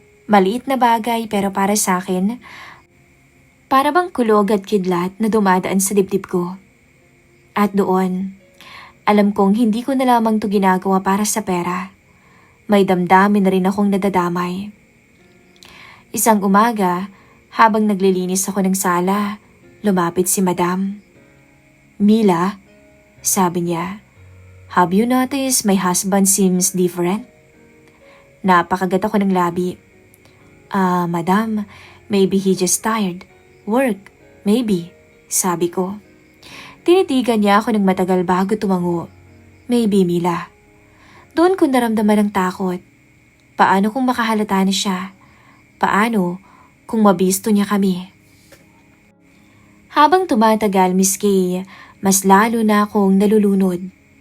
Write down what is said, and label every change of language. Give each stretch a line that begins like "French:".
Filipino: Maliit na bagay pero para sa akin, para bang kulog at kidlat na dumadaan sa dibdib ko. At doon, alam kong hindi ko na lamang to ginagawa para sa pera. May damdamin na rin akong nadadamay. Isang umaga, habang naglilinis ako ng sala, lumapit si Madam.
English: Mila,
Filipino: sabi niya,
English: have you noticed my husband seems different?
Filipino: Napakagat ako ng labi.
English: Madam, maybe he just tired. Work, maybe,
Filipino: sabi ko. Tinitigan niya ako ng matagal bago tumango.
English: Maybe, Mila.
Filipino: Doon ko naramdaman ng takot. Paano kung makahalata na siya? Paano kung mabisto niya kami? Habang tumatagal, Miss Kay, mas lalo na akong nalulunod.